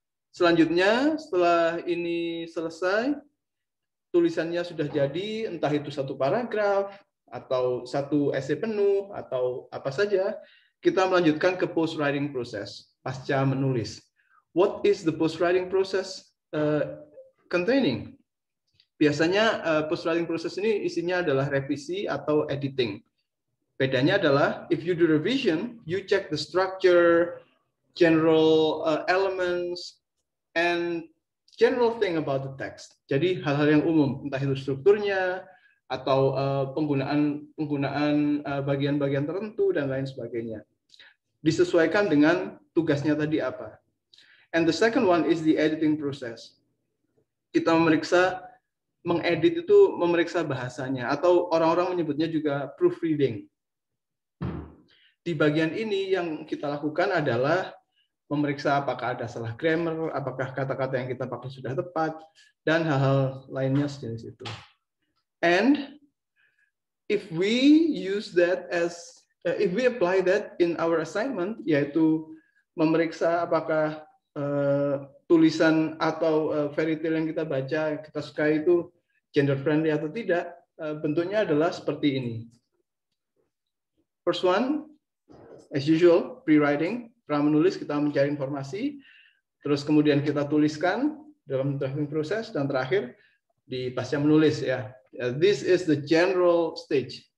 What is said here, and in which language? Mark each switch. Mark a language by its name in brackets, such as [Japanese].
[Indonesian] Selanjutnya, setelah ini selesai, tulisannya sudah jadi, entah itu 1 paragraf, atau 1 essay penuh, atau apa saja, kita melanjutkan ke post-writing process, pasca menulis. [English] What is the post-writing process containing? [Indonesian] Biasanya post-writing process ini isinya adalah revisi atau editing. Bedanya adalah, [English] if you do revision, you check the structure, general elements, and general thing about the text. [Indonesian] Jadi hal-hal yang umum, entah itu strukturnya, atau penggunaan bagian-bagian tertentu, dan lain sebagainya. Disesuaikan dengan tugasnya tadi apa. [English] And the second one is the editing process. [Indonesian] Kita mengedit itu memeriksa bahasanya, atau orang-orang menyebutnya juga proofreading. Di bagian ini yang kita lakukan adalah memeriksa apakah ada salah grammar, apakah kata-kata yang kita pakai sudah tepat, dan hal-hal lainnya sejenis itu. [English] And if we use that if we apply that in our assignment, [Indonesian] yaitu memeriksa apakah tulisan atau fairy tale yang kita baca, kita suka itu gender friendly atau tidak, bentuknya adalah seperti ini. [English] First one, as usual, pre-writing, [Indonesian] pra-menulis, kita mencari informasi. terus kemudian kita tuliskan dalam drafting proses, dan terakhir di pasca menulis ya. [English] This is the general stage.